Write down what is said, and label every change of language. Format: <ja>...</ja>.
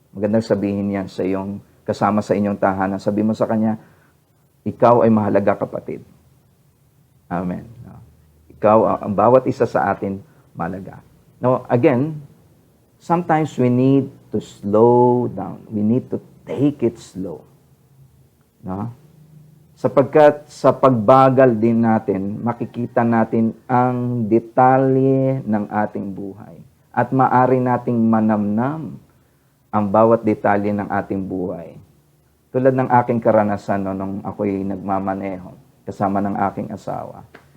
<tl>Magandang sabihin yan sa iyong kasama sa inyong tahanan. Sabi mo sa kanya, ikaw ay mahalaga, kapatid. Amen. No? Ikaw, ang bawat isa sa atin, mahalaga.</tl> <en>Now, again, sometimes we need to slow down. We need to take it slow. No?</en> <tl>Sapagkat sa pagbagal din natin, makikita natin ang detalye ng ating buhay. At maari nating manamnam ang bawat detalye ng ating buhay. Tulad ng aking karanasan nung ako'y nagmamaneho kasama ng aking asawa.</tl>